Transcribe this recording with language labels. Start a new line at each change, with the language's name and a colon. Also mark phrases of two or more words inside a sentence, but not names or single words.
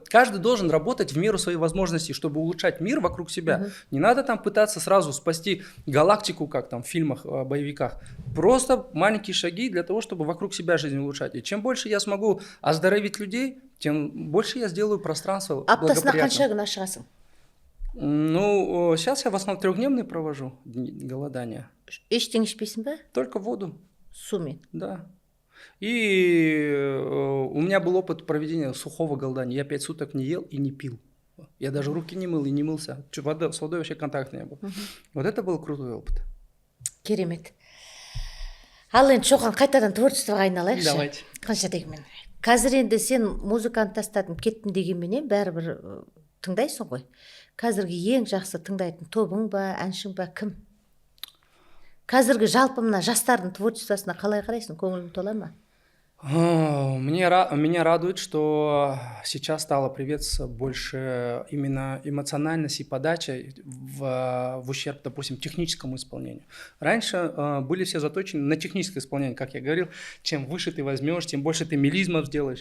Russian: Каждый должен работать в меру своей возможностей, чтобы улучшать мир вокруг себя. Не надо там пытаться сразу спасти галактику, как там в фильмах, боевиках. Просто маленькие шаги для того, чтобы вокруг себя жизнь улучшать. И чем больше я смогу оздоровить людей, тем больше я сделаю пространство
Kazakh: Аптасына
Russian: благоприятным.
Kazakh: қанша күн ашығасың?
Russian: Ну, сейчас я в основном 3-дневный провожу голодание.
Kazakh: Ештеңе ішпейсің ба?
Russian: Только воду,
Kazakh: Сумен.
Russian: да. И у меня был опыт проведения сухого голодания. Я 5 суток не ел и не пил. Я даже руки не мыл и не мылся. С водой вообще контакта не был. Вот это был крутой опыт.
Kazakh: Керемет. Ал енді шоқан қайтадан творчествоға айналайықшы.
Russian: Давайте.
Kazakh: Қанша дегенмен. Қазір енді сен музыканы тастадым, кеттім дегенменен бәрібір тыңдайсың ғой. Қазіргі ең жақсы тыңдайтын тобың ба, әншің ба, кім? Қазіргі жалпы мына жастардың творчествосына қалай қарайсың? Көңілің тола ма?
Russian: Меня радует, что сейчас стало приветствоваться больше именно эмоциональность и подача в ущерб, допустим, техническому исполнению. Раньше были все заточены на техническое исполнение, как я говорил. Чем выше ты возьмешь, тем больше ты мелизмов сделаешь.